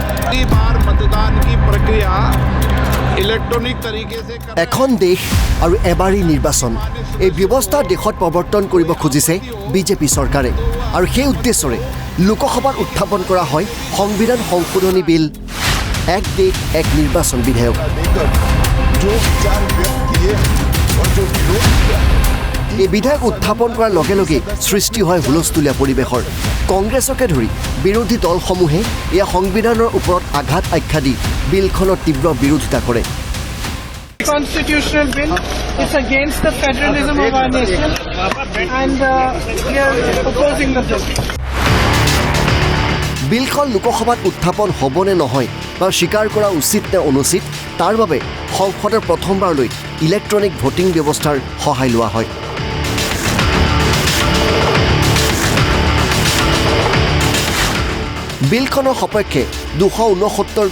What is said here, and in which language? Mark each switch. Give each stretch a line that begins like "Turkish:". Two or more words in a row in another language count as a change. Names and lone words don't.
Hindi: पहली बार मतदान की प्रक्रिया इलेक्ट्रॉनिक तरीके से
Assamese: এখন দেশ আৰু এবাৰী নিৰ্বাচন এই ব্যৱস্থা দেশত প্ৰৱৰ্তন কৰিব খুজিছে বিজেপি চৰকাৰে আৰু সেই উদ্দেশ্যৰে লোকসভাত উত্থাপন কৰা হয় সংবিধান সংশোধনী বিল এক দেশ এক নিৰ্বাচন বিধেয়ক এই বিধেয়ক উত্থাপন কৰাৰ লগে লগে সৃষ্টি হয় হুলস্থুলীয়া পৰিৱেশৰ কংগ্ৰেছকে ধৰি বিৰোধী দলসমূহে এই সংবিধানৰ ওপৰত আঘাত আখ্যা দি বিলখনৰ তীব্ৰ বিৰোধিতা কৰে
English: Constitutional bill. It's against the federalism of our nation, and we are opposing the bill.
Assamese: বিলখন লোকসভাত উত্থাপন হ'বনে নহয় বা স্বীকাৰ কৰা উচিত নে অনুচিত তাৰ বাবে সংসদৰ প্ৰথমবাৰলৈ ইলেক্ট্ৰনিক ভোটিং ব্যৱস্থাৰ সহায় লোৱা হয় বিলখনৰ সপক্ষে 269